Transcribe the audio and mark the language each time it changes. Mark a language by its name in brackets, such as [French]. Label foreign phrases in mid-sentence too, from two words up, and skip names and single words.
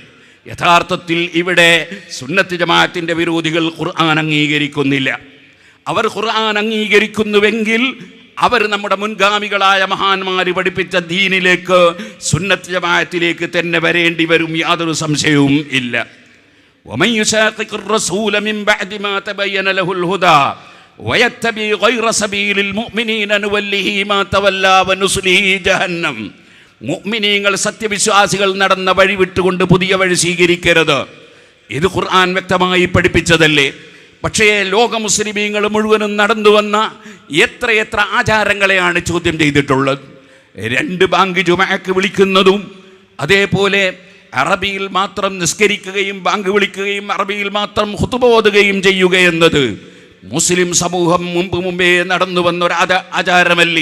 [Malayalam] യഥാർത്ഥത്തിൽ ഇവിടെ സുന്നത്ത് ജമാഅത്തിൻ്റെ വിരോധികൾ ഖുർആൻ അംഗീകരിക്കുന്നില്ല. അവർ ഖുർആൻ അംഗീകരിക്കുന്നുവെങ്കിൽ അവർ നമ്മുടെ മുൻഗാമികളായ മഹാന്മാർ പഠിപ്പിച്ച ദീനിലേക്ക്, സുന്നത്ത് ജമാഅത്തിലേക്ക് തന്നെ വരേണ്ടി വരും, യാതൊരു സംശയവും ഇല്ല. [Arabic] ومن يشاقق الرسول من بعد ما تبين له الهدى ويتبع غير سبيل المؤمنين نوله ما تولى ونصله جهنم. [Malayalam] മുഅ്മിനീങ്ങൾ, സത്യവിശ്വാസികൾ നടന്ന വഴി വിട്ടുകൊണ്ട് പുതിയ വഴി സ്വീകരിക്കരുത്. ഇത് ഖുർആൻ വ്യക്തമായി പഠിപ്പിച്ചതല്ലേ? പക്ഷേ ലോക മുസ്ലിമീങ്ങൾ മുഴുവനും നടന്നു വന്ന എത്രയെത്ര ആചാരങ്ങളെയാണ് ചോദ്യം ചെയ്തിട്ടുള്ളത്. 2 ബാങ്ക് ജുമഅക്ക് വിളിക്കുന്നതും അതേപോലെ അറബിയിൽ മാത്രം നിസ്കരിക്കുകയും ബാങ്ക് വിളിക്കുകയും അറബിയിൽ മാത്രം ഖുതുബ ഓതുകയും ചെയ്യുക എന്നത് മുസ്ലിം സമൂഹം മുമ്പേ നടന്നു വന്ന ഒരു ആചാരമല്ലേ?